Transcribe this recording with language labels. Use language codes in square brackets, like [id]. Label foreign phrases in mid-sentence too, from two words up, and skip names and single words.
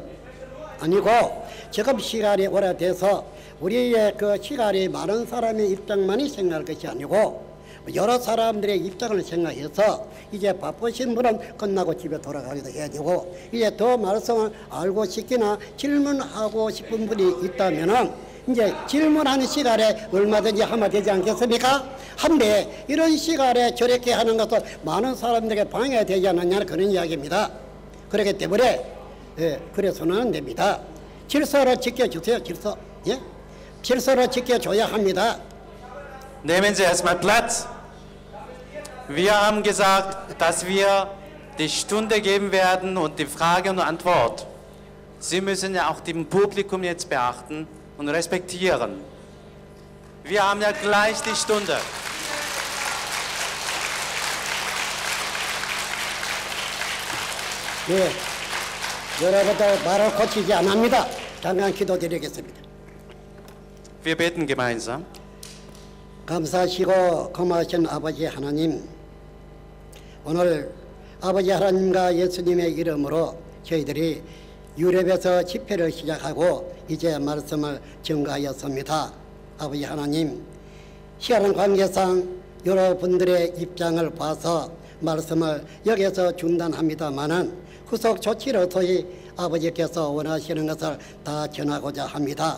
[ko] 아니고 지금 시간이 오래돼서 우리의 그 시간이 많은 사람의 입장만이 생각할 것이 아니고 여러 사람들의 입장을 생각해서 이제 바쁘신 분은 끝나고 집에 돌아가기도 해야 되고 이제 더 말씀을 알고 싶거나 질문하고 싶은 분이 있다면은 이제 질문하는 시간에 얼마든지 하면 되지 않겠습니까? 한데 이런 시간에 저렇게 하는 것도 많은 사람들에게 방해가 되지 않느냐는 그런 이야기입니다. 그렇기 때문에 그래서는 안 됩니다. 질서를 지켜주세요. 질서. 예? 질서를 지켜줘야 합니다. [de] Nehmen Sie erstmal Platz. Wir haben gesagt, dass wir die Stunde geben werden und die Frage und Antwort. Sie müssen ja auch dem Publikum jetzt beachten und respektieren. Wir haben ja gleich die Stunde. [ko] 예. 여러분들 말을 고치지 않습니다. 잠깐 기도드리겠습니다. [de] Wir beten gemeinsam. [ko] 감사하시고 고마우신 아버지 하나님, 오늘 아버지 하나님과 예수님의 이름으로 저희들이 유럽에서 집회를 시작하고 이제 말씀을 증거하였습니다. 아버지 하나님, 시간 관계상 여러분들의 입장을 봐서 말씀을 여기서 중단합니다마는 후속 조치로서의 아버지께서 원하시는 것을 다 전하고자 합니다.